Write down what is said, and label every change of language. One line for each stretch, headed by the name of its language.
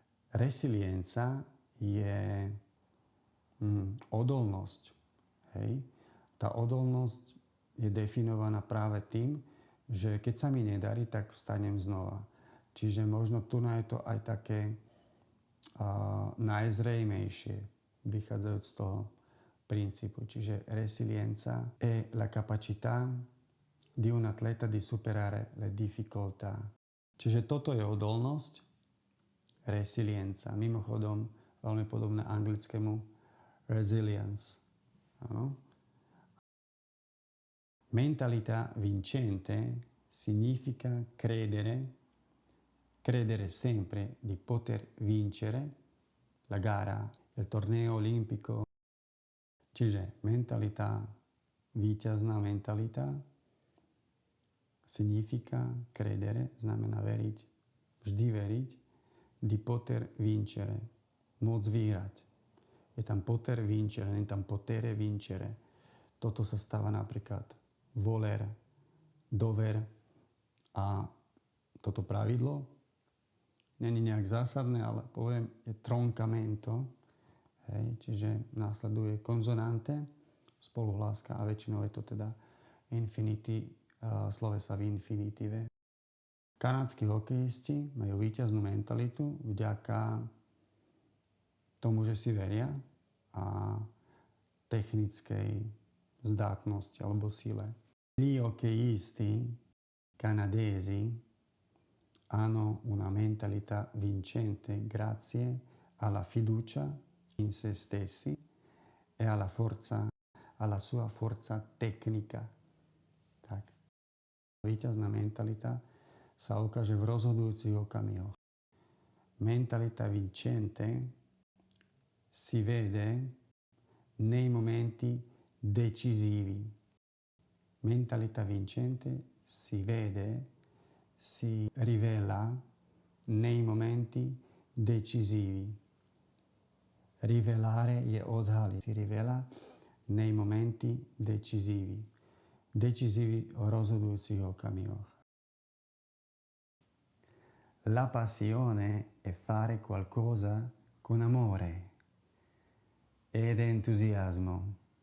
Slovak: Resilienca je odolnosť. Hej? Tá odolnosť je definovaná práve tým, že keď sa mi nedarí, tak vstanem znova. Čiže možno tu je to aj také najzrejmejšie, vychádzajúc z toho princípu.
Italian: Čiže resilienza è la capacità di un atleta di superare le difficoltà.
Slovak: Čiže toto je odolnosť, resilienza. Mimochodom, veľmi podobné anglickému resilience. Ano?
Italian: Mentalità vincente significa credere sempre di poter vincere la gara, il torneo olimpico.
Slovak: Čiže mentalita, víťazná mentalita
Italian: significa credere,
Slovak: znamená veriť, vždy veriť,
Italian: di poter vincere,
Slovak: môcť vyhrať. Je tam
Italian: poter vincere,
Slovak: nie je tam
Italian: potere vincere.
Slovak: Toto sa stáva napríklad voler, dover a toto pravidlo není nejak zásadné, ale poviem, je troncamento, hej, čiže následuje konzonante, spoluhláska a väčšinou je to teda infinity, slovesa v infinitíve. Kanadskí hokejisti majú víťaznú mentalitu vďaka tomu, že si veria a technickej zdatnosti alebo sile.
Italian: Gli hockeyisti canadesi hanno una mentalità vincente grazie alla fiducia in se stessi e alla sua forza tecnica.
Slovak: Tak. Víťazná mentalita sa ukáže v rozhodujúcich okamihoch.
Italian: Mentalità vincente si vede nei momenti decisivi. Mentalità vincente si vede, si rivela nei momenti decisivi.
Slovak: Rivelare je odhaliť.
Italian: Si rivela nei momenti decisivi.
Slovak: Decisivi o rozhodujúcich okamihoch.
Italian: La passione è fare qualcosa con amore ed entuziasmo.